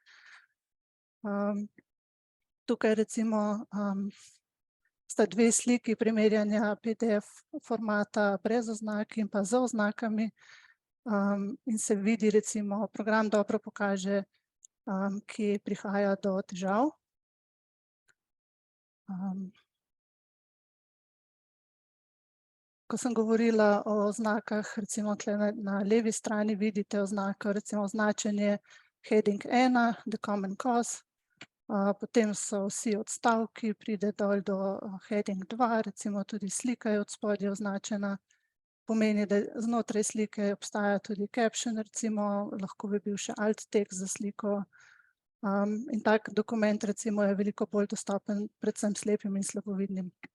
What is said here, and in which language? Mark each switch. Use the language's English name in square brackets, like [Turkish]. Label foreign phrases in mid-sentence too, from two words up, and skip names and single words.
[Slovenian] Tukaj recimo sta dve sliki primerjanja PDF formata brez oznak in pa z oznakami in se vidi recimo, program dobro pokaže, kje prihaja do težav. Ko sem govorila o oznakah, recimo tukaj na levi strani vidite oznako, recimo označenje [English] heading 1, the common cause, [Slovenian] potem so vsi odstavki, pride dol do heading 2, recimo tudi slika je od spodaj označena, pomeni, da znotraj slike obstaja tudi caption, recimo lahko bi bil še alt tekst za sliko. In tak dokument recimo je veliko bolj dostopen predvsem slepim in slabovidnim.